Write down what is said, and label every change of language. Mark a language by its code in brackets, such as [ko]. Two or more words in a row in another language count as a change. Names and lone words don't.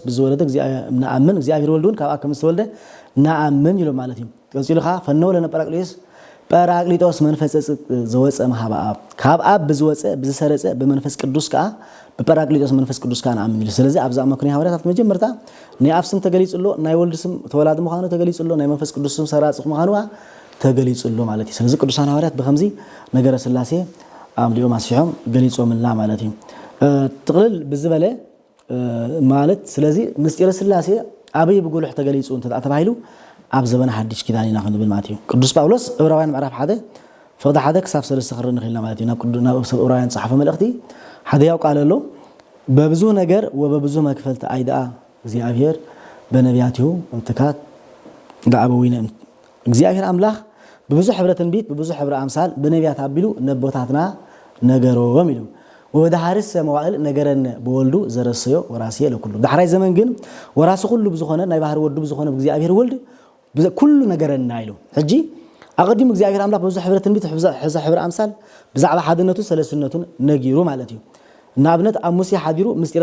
[ti] ብዝወለደ ንአምን እግዚአብሔር ወልዱን ካብ አብ ከም ዝተወልደ ንአምን ይሎ ማለት እዩ ቀፂሉኻ [gez] ፈነው ለነ ጰራቅሊጦስ መንፈስ ዘወፀ መሃባ አብ [ti] ካብ አብ ብዝወፀ ብዝሰረፀ በመንፈስ ቅዱስ ከዓ በጰራቅሊጦስ መንፈስ ቅዱስ ከዓ ንአምን ይሉ ስለዚ ኣብዛ መክንዮ ሐዋርያት መጀመርታ ናይ አብ ስም ተገሊጽሎ ናይ ወልድ ስም ተወላዲ ምዃኑ ተገሊጽሎ ናይ መንፈስ ቅዱስ ስም ሰራጽ ምዃኑ ተገሊጽሎ ማለት እዩ ስለዚ ቅዱሳን ሐዋርያት በከምዚ ነገረ ስላሴ አምሊኦም አስፊሖም ገሊጾምና ማለት እዩ ጥቅልል ብዝበለ ማለት ስለዚ ምስጢረ ስላሴ አበይ ብጉልህ ተገሊጹ ተባሂሉ ኣብ ዘመን ሐዲስ ኪዳን ኢና ክንብል ማለት እዩ ቅዱስ ጳውሎስ ዕብራውያን ምዕራፍ 1 ፍቅዲ 1 ክሳብ 3 ክርን ንኽእልና ማለት እዩ ናብ ዕብራውያን ጻሓፈ መልእኽቲ ሓደ ያው ቃል ኣሎ [gez] በብዙ ነገር ወበብዙ መክፈልት አይዳአ እግዚአብሔር በነቢያቲሁ እንትካት ዳአበዊነ [ti] እግዚአብሔር አምላኽ በብዙ ሕብረ ትንቢት በብዙ ሕብረ አምሳል በነቢያት አቢሉ ነቦታትና ነገሮም ይሉ [gez] ወበዳሐርስ መዋዕል ነገረን በወልዱ ዘረሰዮ ወራስየ ለኩሉ [ti] ዳሕራይ ዘመን ግን ወራስ ሁሉ ብዙኾነ ናይ ባህር ወዱ ብዙኾነ እግዚአብሔር ወልድ ኩሉ ነገረና ይሉ ሕጂ አቀዲም እግዚአብሔር አምላኽ በብዙ ሕብረ ትንቢት ሕዛ ሕብረ አምሳል ብዛዕባ ሓድነቱ ሰለስትነቱን ነጊሩ ማለት እዩ ንኣብነት ኣብ ሙሴ ሓዲሩ ምስጢረ